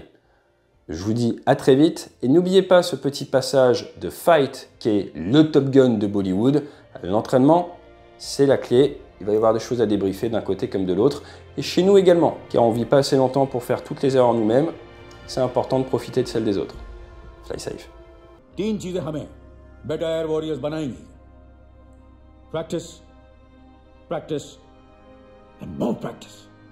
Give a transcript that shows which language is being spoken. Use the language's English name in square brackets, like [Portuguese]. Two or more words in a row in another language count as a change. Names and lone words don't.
[French] Je vous dis à très vite et n'oubliez pas ce petit passage de Fight qui est le Top Gun de Bollywood. L'entraînement, c'est la clé. Il va y avoir des choses à débriefer d'un côté comme de l'autre. Et chez nous également, car on ne vit pas assez longtemps pour faire toutes les erreurs nous-mêmes. C'est important de profiter de celles des autres. [English] Fly safe. [Hindi] तीन चीजें हमें [English] better air warriors बनाएंगी practice practice and more practice